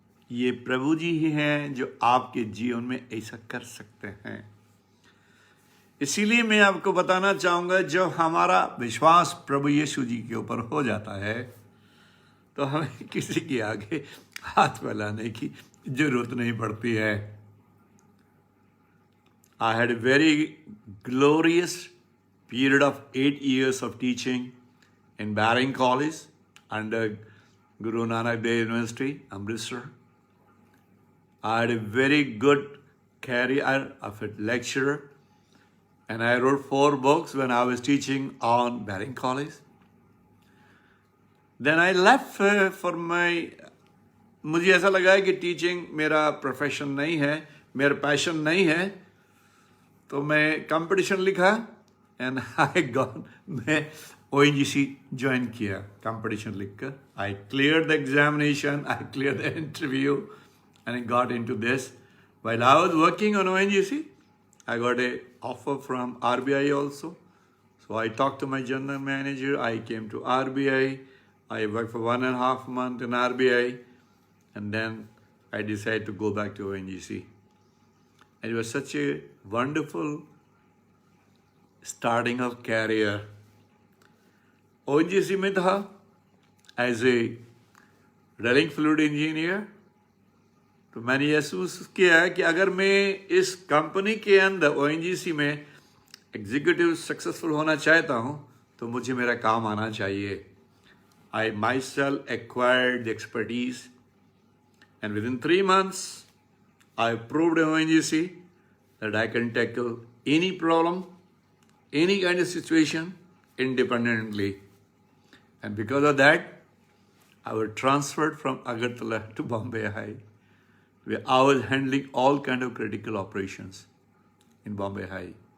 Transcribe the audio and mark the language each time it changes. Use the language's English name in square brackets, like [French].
[Hindi] ये प्रभु जी ही हैं जो आपके जीवन में ऐसा कर सकते हैं। इसीलिए मैं आपको बताना चाहूँगा, जब हमारा विश्वास प्रभु यीशु जी के ऊपर हो जाता है तो हमें किसी के आगे हाथ फैलाने की जरूरत नहीं पड़ती है। [English] I had a very glorious period of 8 years of teaching in Baring College under Guru Nanak Dev University, Amritsar. I had a very good career of a lecturer, and I wrote 4 books when I was teaching on Baring College. Then I left for [Hindi] मुझे ऐसा लगा है कि teaching मेरा profession नहीं है, मेरा passion नहीं है। तो मैं कंपटीशन लिखा एंड मैं ONGC ज्वाइन किया कंपटीशन लिखकर। [English] I clear the examination, I clear the interview and I got into this. While I was working on ONGC, I got a offer from RBI also. So I talked to my general manager. I came to RBI. I worked for 1.5 months in RBI. And then I decided to go back to ONGC. and it was such a wonderful starting of career. ONGC [Hindi] में था [English] as a drilling fluid engineer. [Hindi] तो मैंने ये महसूस किया कि अगर मैं इस कंपनी के अंदर ONGC में एग्जीक्यूटिव सक्सेसफुल होना चाहता हूँ तो मुझे मेरा काम आना चाहिए। [English] I myself acquired the expertise, and within 3 months, I proved in ONGC that I can tackle any problem, any kind of situation independently. And because of that, I was transferred from Agartala to Bombay High, where I was handling all kind of critical operations in Bombay High.